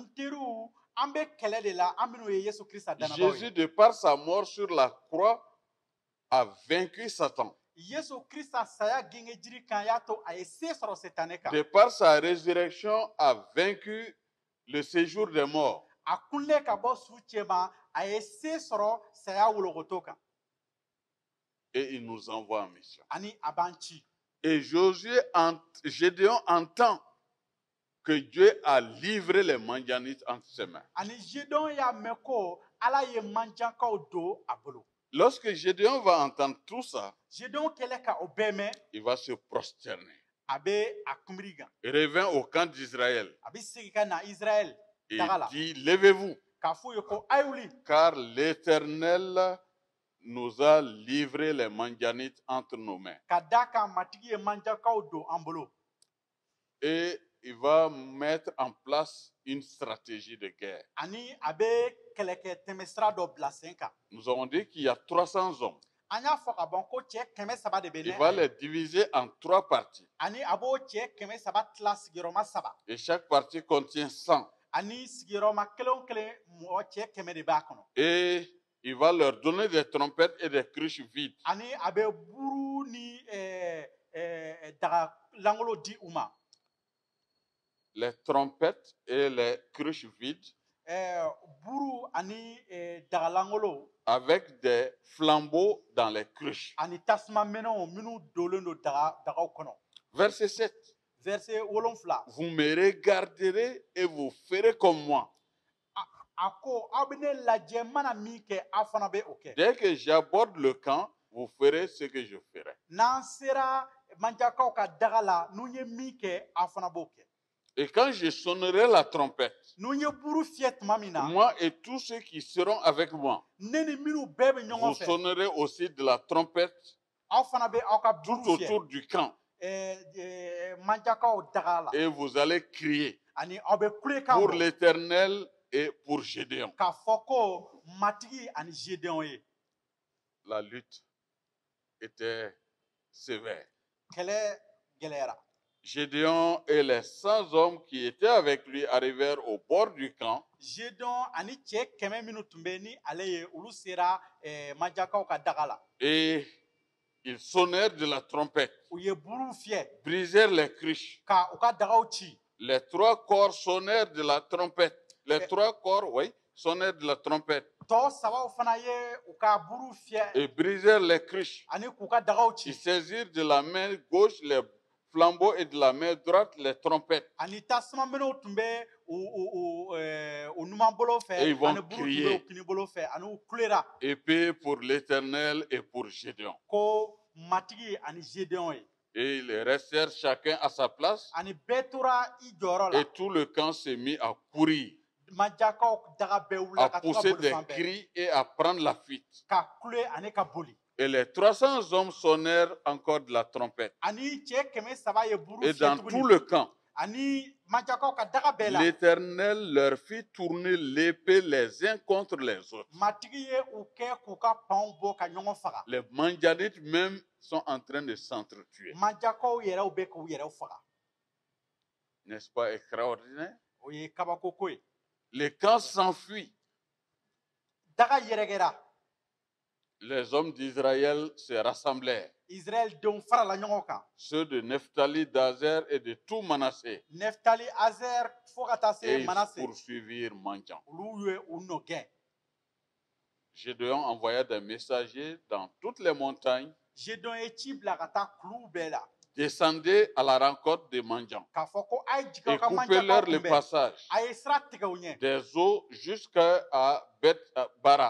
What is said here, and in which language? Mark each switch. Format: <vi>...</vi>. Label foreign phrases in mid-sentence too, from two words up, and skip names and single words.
<bm>N teriw an bɛ kɛlɛ de la an minnu ye Yesu Krista dannabaw Jésus, ye.</bm> <fr>de par sa mort sur la croix, a vaincu Satan.</fr> <bm>Yesu Krista saya genge jiri kan y'a to a ye se sɔrɔ Setanɛ kan.</bm> <fr>De par sa résurrection, a vaincu le séjour des morts.</fr> <bm>A kunle ka bɔ su cɛma a ye se sɔrɔ saya wolokoto kan.</bm> <fr>Et il nous envoie en mission.</fr> <bm>Ani a b'an ci.</bm> <fr>Et Gédéon entend que Dieu a livré les Madianites entre ses mains.</fr> <bm>Ani Gédéon y'a mɛn ko Ala ye manjankaw don a bolo.</bm> <fr>Lorsque Gédéon va entendre tout ça,</fr> <bm>Gédéon kɛlɛ ka o bɛɛ mɛn</bm> <fr>il va se prosterner.</fr> <bm>a bɛ a kunbiri kan.</bm> <fr>Il revient au camp d'Israël</fr> <bm>A bɛ segin ka na Israël et daga la.</bm> <fr>dit, levez-vous,</fr> <bm>K'a f'u ye ko a' ye wuli.</bm> <fr>car l'Éternel nous a livré les Madianites entre nos mains.</fr> <bm>Ka d'a kan matigi ye manjankaw don an bolo.</bm> <fr>Et il va mettre en place une stratégie de guerre.</fr> <bm>Ani a bɛ kɛlɛkɛ tɛmɛsira dɔ bila sen kan.</bm> <fr>Nous avons dit qu'il y a 300 hommes.</fr> <bm>An y'a fɔ ka ban ko cɛ 300 de bɛ</bm> <fr>Il ne va</fr> <bm>a ye.</bm> <fr>les diviser en 3 parties.</fr> <bm>Ani a b'o cɛ 300 tila sigiyɔrɔma 3.</bm> <fr>Et chaque partie contient 100.</fr> <bm>Ani sigiyɔrɔma kelen o kelen mɔgɔ cɛ 100 de b'a kɔnɔ.</bm> <fr>Et il va leur donner des trompettes et des cruches vides.</fr> <bm>Ani a bɛ buru ni daga langolo di u ma.</bm> <fr>Les trompettes et les cruches vides</fr> <bm>Buru ani daga langolo</bm> <fr>avec des flambeaux dans les cruches.</fr> <bm>ani tasuma minɛnw minnu dolen don dagaw kɔnɔ.</bm> <fr>Verset 7. Verset 7. Vous me regarderez et vous ferez comme moi.</fr> <bm>A ko aw bɛ ne lajɛ n mana min kɛ aw fana bɛ o kɛ.</bm> <fr>Dès que j'aborde le camp, vous ferez ce que je ferai.</fr> <bm>N'an sera manjakaw ka daga la n'u ye min kɛ aw fana b'o kɛ.</bm> <fr>Et quand je sonnerai la trompette,</fr> <bm>N'u ye buru fiyɛ tuma min na</bm> <fr>moi et tous ceux qui seront avec moi,</fr> <bm>ne ni minnu bɛɛ bɛ ɲɔgɔn vous fɛ</bm> <fr>sonnerez aussi de la trompette</fr> <bm>aw fana bɛ aw ka tout buru fiyɛ</bm> <fr>autour du camp.</fr> <bm>manjakaw daga la</bm> <fr>Et vous allez crier</fr> <bm>ani aw bɛ kulekan pour bɔ</bm> <fr>l'Éternel et pour Gédéon.</fr> <bm>k'a fɔ ko matigi ani Gédéon ye.</bm> <fr>La lutte était sévère.</fr> <bm>Kɛlɛ gɛlɛyara.</bm> <fr>Gédéon et les 100 hommes qui étaient avec lui arrivèrent au bord du camp.</fr> <bm>Gédéon ani cɛ 100 minnu tun bɛ ni ale ye olu sera manjakaw ka daga la.</bm> <fr>Et ils sonnèrent de la trompette,</fr> <bm>U ye buru fiyɛ</bm> <fr>brisèrent les cruches.</fr> <bm>ka u ka dagaw ci.</bm> <fr>Les 3 corps sonnèrent de la trompette. Les 3 corps, oui, sonnèrent de la trompette</fr> <bm>Tɔ sabaw fana ye u ka buru fiyɛ</bm> <fr>et brisèrent les cruches.</fr> <bm>ani k'u ka dagaw Ils ci.</bm> <fr>saisirent de la main gauche les flambeaux et de la main droite les trompettes.</fr> <bm>Ani tasuma minɛnw tun bɛ u numan bolo fɛ</bm> <fr>Et ils vont</fr> <bm>ani buru tun bɛ crier. u kini bolo fɛ ani u kulera</bm> <fr>Épée pour l'Éternel et pour Gédéon.</fr> <bm>ko matigi ani Gédéon ye.</bm> <fr>Et ils restèrent chacun à sa place.</fr> <bm>Ani bɛɛ tora i jɔyɔrɔ la.</bm> <fr>Et tout le camp s'est mis à courir,</fr> <bm>Manjakaw daga bɛɛ wulila à ka to ka pousser boli des fan bɛɛ.</bm> <fr>cris et à prendre la fuite.</fr> <bm>Ka kule ani ka boli.</bm> <fr>Et les 300 hommes sonnèrent encore de la trompette.</fr> <bm>Ani cɛ 300 ye buru Et fiyɛ</bm> <fr>dans tout</fr> <bm>tuguni.</bm> <fr>le camp,</fr> <bm>Ani manjakaw ka daga bɛɛ la.</bm> <fr>l'Éternel leur fit tourner l'épée les uns contre les autres.</fr> <bm>Matigi ye u kɛ k'u ka panw bɔ ka ɲɔgɔn faga.</bm> <fr>Les Madianites même sont en train de s'entretuer.</fr> <bm>Manjakaw yɛrɛw bɛ k'u yɛrɛw faga.</bm> <fr>N'est-ce pas extraordinaire?</fr> <bm>O ye kabako ko ye.</bm> <fr>Le camp s'enfuit.</fr> <bm>Daga yɛrɛkɛra.</bm> <fr>Les hommes d'Israël se rassemblèrent.</fr> <bm>Israël denw farala ɲɔgɔn kan.</bm> <fr>Ceux de Nephtali, d'Azer et de tout Manassé.</fr> <bm>Neftali, Azer fo ka taa</bm> <fr>Et se ils</fr> <bm>Manase.</bm> <fr>poursuivirent Madian.</fr> <bm>Olu ye u nɔ gɛn.</bm> <fr>Gédéon envoya des messagers dans toutes les montagnes.</fr> <bm>Gédéon ye ci bila ka taa kuluw bɛɛ la.</bm> <fr>Descendez à la rencontre des mendiants</fr> <bm>K'a fɔ ko a ye et jigin aw ka coupez-leur manjakaw le kunbɛn. passage A ye sira tigɛ u ɲɛ.</bm> <fr>des eaux jusqu'à Beth Bara</fr>